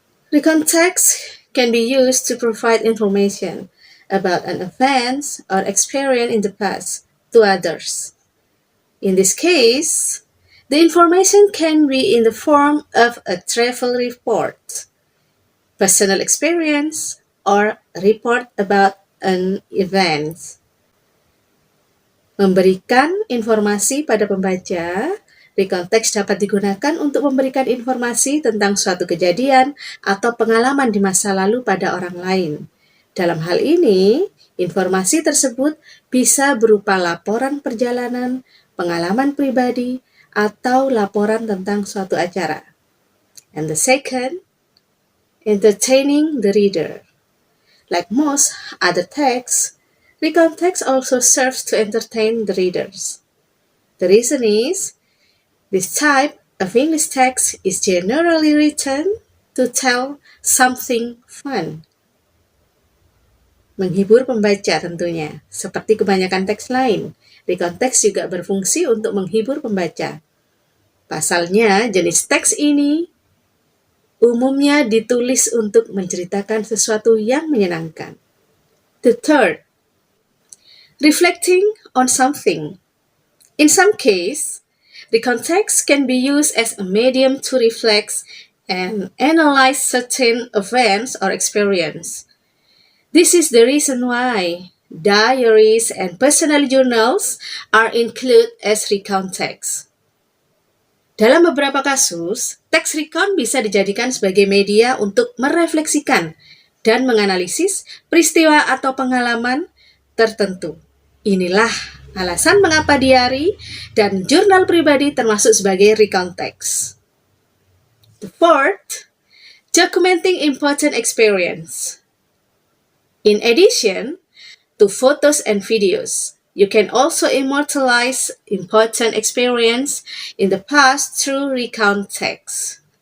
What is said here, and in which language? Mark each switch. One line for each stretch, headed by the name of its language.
English: Recount text can be used to provide information about an event or experience in the past to others. In this case, the information can be in the form of a travel report, personal experience, or a report about an event.
Indonesian: Memberikan informasi pada pembaca. Recount text dapat digunakan untuk memberikan informasi tentang suatu kejadian atau pengalaman di masa lalu pada orang lain. Dalam hal ini, informasi tersebut bisa berupa laporan perjalanan, pengalaman pribadi, atau laporan tentang suatu acara.
English: And the second, entertaining the reader. Like most other texts, recount text also serves to entertain the readers. The reason is, this type of English text is generally written to tell something fun.
Indonesian: Menghibur pembaca tentunya. Seperti kebanyakan teks lain, recount text juga berfungsi untuk menghibur pembaca. Pasalnya, jenis teks ini umumnya ditulis untuk menceritakan sesuatu yang menyenangkan.
English: The third, reflecting on something. In some case, recount text can be used as a medium to reflect and analyze certain events or experience. This is the reason why diaries and personal journals are included as recount text.
Indonesian: Dalam beberapa kasus, teks recount bisa dijadikan sebagai media untuk merefleksikan dan menganalisis peristiwa atau pengalaman tertentu. Inilah alasan mengapa diary dan jurnal pribadi termasuk sebagai recount text.
English: The fourth, documenting important experience. In addition to photos and videos, you can also immortalize important experience in the past through recount text.